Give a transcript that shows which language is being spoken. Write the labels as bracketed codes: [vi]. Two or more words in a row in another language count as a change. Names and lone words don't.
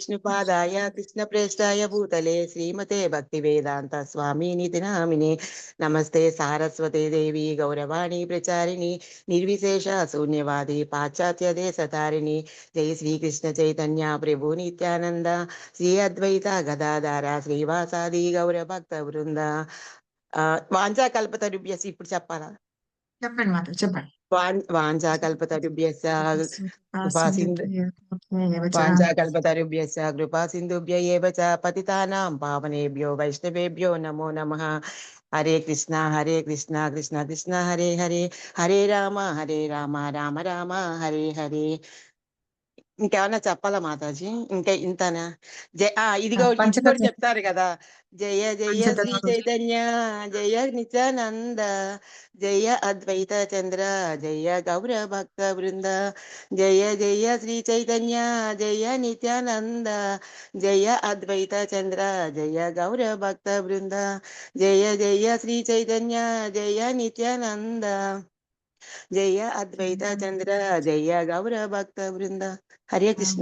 [sa] विष्णुपादाय कृष्णप्रेष्ठाय भूतले श्रीमते भक्तिवेदान्त स्वामिनिति नामिने नमस्ते सारस्वते देवी गौरवाणी प्रचारिणी निर्विशेष शून्यवादी पाश्चात्य देशतारिणी जय श्री कृष्ण चैतन्य प्रभु नित्यानंद श्री अद्वैत गदाधार श्रीवासादि गौर भक्त वृंद वांछा कल्पतरुभ्यः [te] ఇప్పుడు చెప్పాలా చెప్పండి మాత చెప్పండి [sa] వాంఛా కల్పతరుభ్యశ్చ కృపా సింధు कृपा सिन्धुभ्य एव च पतितानां पावनेभ्यो वैष्णवेभ्यो नमो नमः हरे कृष्णा कृष्णा कृष्णा हरे हरे हरे राम राम राम हरे हरे [te] ఇంకేమన్నా చెప్పాలా మాతాజీ ఇంకా ఇంతనా ఇదిగో ఇది కూడా పంచతత్వ చెప్తారు కదా జయ జయ శ్రీ పంచతత్వ [sa] చైతన్య జయ నిత్యానంద జయ అద్వైత చంద్ర జయ గౌర భక్త బృంద జయ జయ శ్రీ చైతన్య జయ నిత్యానంద జయ అద్వైత చంద్ర జయ గౌర భక్త బృంద జయ జయ శ్రీ చైతన్య జయ నిత్యానంద జయ అద్వైత చంద్ర జయ గౌర భక్త బృంద హరే కృష్ణ